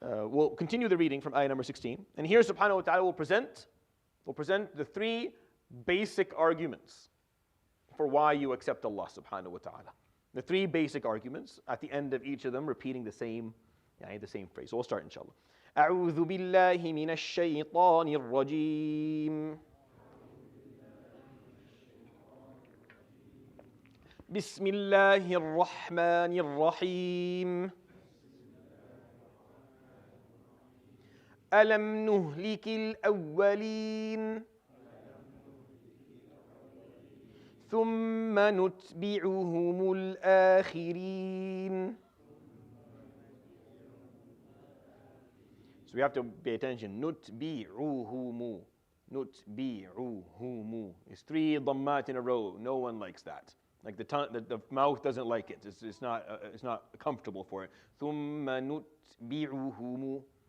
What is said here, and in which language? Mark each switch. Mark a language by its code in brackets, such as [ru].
[en] We'll continue the reading from ayah number 16. And here subhanahu wa ta'ala will present the three basic arguments for why you accept Allah subhanahu wa ta'ala. The three basic arguments, at the end of each of them repeating the same phrase. So we'll start inshallah. [ar] أعوذ بالله من الشيطان الرجيم. بسم الله الرحمن الرحيم. ألم نهلك الأولين ثم نتبعهم الآخرين. [en] So we have to pay attention. نتبعهم. نُتْبِعُهُمُ. It's 3 dhammat in a row. No one likes that. Like the tongue, the mouth doesn't like it. It's not comfortable for it. [ar] ثُمَّ نُتْبِعُهُمُ.